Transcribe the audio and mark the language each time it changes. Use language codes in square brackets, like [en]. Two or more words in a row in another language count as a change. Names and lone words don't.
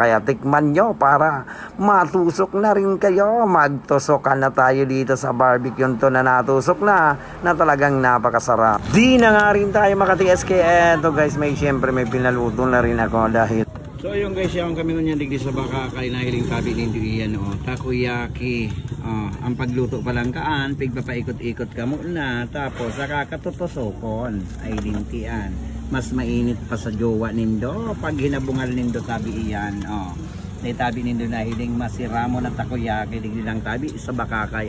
[tl] Kaya tikman nyo para matusok na rin kayo. Magtusokan na tayo dito sa barbecue to na natusok na talagang napakasarap. Di na nga rin tayo makatiis kaya eto guys, siyempre may pinaluto na rin ako dahil so yung guys, yung kami nun yan [bik] digdi sa Bakakay nahiling tabi ninyo iyan takoyaki. Ang pagluto pa lang kaan, pigpapaikot-ikot ka muna, tapos saka katutosokon ay lintian. Mas mainit pa sa jowa nindo pag hinabungal nindo tabi iyan. May tabi nindo nahiling masiramo na takoyaki digdi lang tabi sa Bakakay.